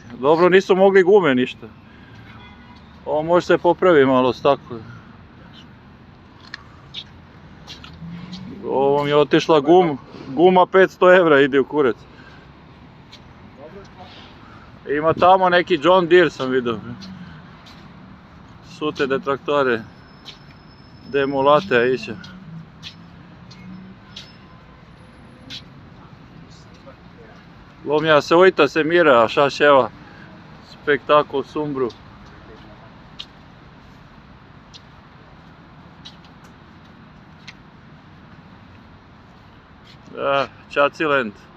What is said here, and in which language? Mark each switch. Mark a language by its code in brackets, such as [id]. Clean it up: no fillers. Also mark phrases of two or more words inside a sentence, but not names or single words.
[sr] Dobro, nisu mogli gume ništa. Ovo može se popravi malo staklo. Ovom je otišla guma 500 evra, ide u kurac. Ima tamo neki John Deere sam vidio. [ro] Sute de traktore. Demolate aici. Lumea se uită, se miră așa ceva. Spectacol sumbru. Da, Ceațiland.